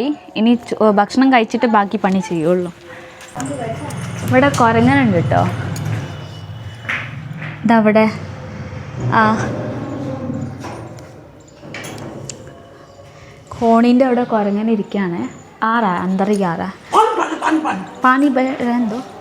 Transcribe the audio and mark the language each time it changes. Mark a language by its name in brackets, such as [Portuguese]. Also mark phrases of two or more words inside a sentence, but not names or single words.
[Malayalam] ഇനി ഭക്ഷണം കഴിച്ചിട്ട് ബാക്കി പണി ചെയ്യുള്ളൂ. ഇവിടെ കുരങ്ങനുണ്ട് കേട്ടോ. ഇതവിടെ കോണീൻ്റെ അവിടെ കുരങ്ങനെ ഇരിക്കുകയാണ്. [Hindi] अंदर ही आ रहा है पानी रहने दो